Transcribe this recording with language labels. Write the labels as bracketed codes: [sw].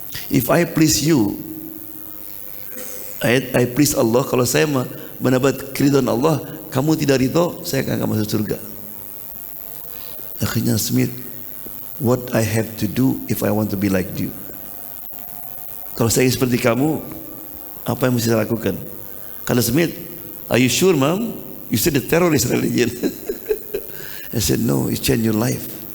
[en] If I please you, I please Allah. [id] Kalau saya mendapat keridhaan Allah, kamu tidak ridho, saya akan masuk surga. Akhirnya [en] Smith, what I have to do if I want to be like you? [id] Kalau saya ingin seperti kamu, apa yang mesti saya lakukan? Kata Smith, [en] "Are you sure, Mom? You said the terrorist religion." I said, "No, it changed your life."